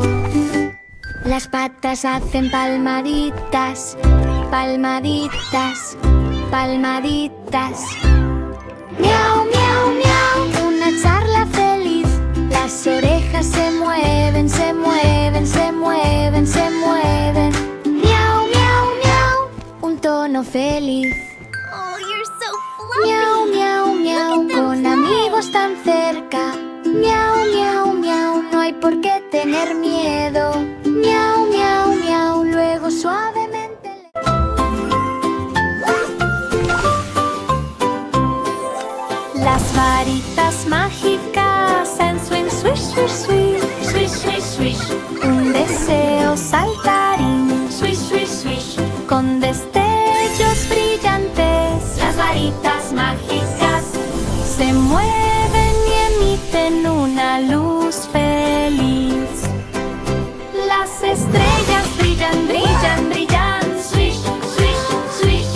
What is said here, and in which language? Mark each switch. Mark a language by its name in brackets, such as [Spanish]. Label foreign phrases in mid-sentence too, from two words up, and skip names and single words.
[Spanish] Las patas hacen palmaditas, palmaditas, palmaditas. Miau, miau, miau, una charla feliz. Las orejas se mueven, se mueven, se mueven, se mueven. Miau, miau, miau, feliz. [English] Oh, you're so fluffy. [Spanish] Miau, miau, miau, [English] Look at them [Spanish] con [English] play. [Spanish] amigos tan cerca. Miau, miau, miau, no hay por qué tener miedo. Miau, miau, miau, luego suavemente las varitas mágicas en swing, [English] swish, swish, swish. Swish, swish, swish. [Spanish] Un deseo saltarín, [English] Swish, swish, swish. [Spanish] con destellos brillantes. Las varitas mágicas. Se mueven y emiten una luz feliz. Las estrellas brillan, brillan, brillan. [English] Swish, swish, swish.